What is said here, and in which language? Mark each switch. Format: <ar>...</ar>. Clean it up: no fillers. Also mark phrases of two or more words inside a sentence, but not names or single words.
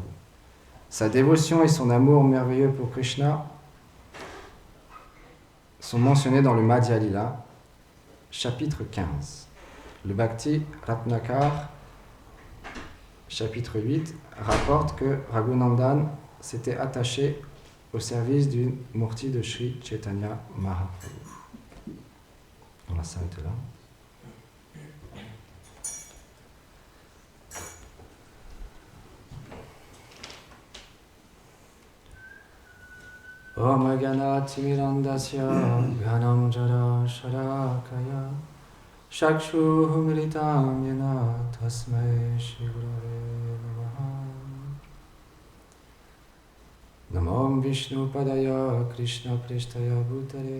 <fr>Sa dévotion et son amour merveilleux pour Krishna sont mentionnés dans le Madhya Lila, chapitre 15. Le Bhakti Ratnakar, chapitre 8, rapporte que Raghunandan s'était attaché au service d'une Murti de Shri Chaitanya Mahaprabhu. On va s'arrêter là.</fr> <sa>ॐ गन तिमिरन्दस्य गनम् जर शरकय शक्षु हुम्रितम् येन तस्मै श्री गुरवे नमः नमम् विष्णु पादाय कृष्ण प्रिष्टाय भूतरे</sa>